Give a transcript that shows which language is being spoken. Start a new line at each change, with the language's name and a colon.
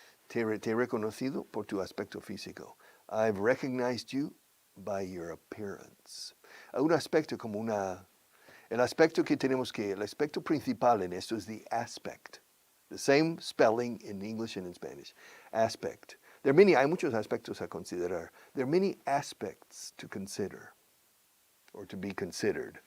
Spanish: Te he reconocido por tu aspecto físico.
English: I've recognized you by your appearance.
Spanish: Un aspecto como el aspecto que tenemos el aspecto principal en esto es the aspect.
English: The same spelling in English and in Spanish. Aspect.
Spanish: Hay muchos aspectos a considerar.
English: There are many aspects to consider, or to be considered.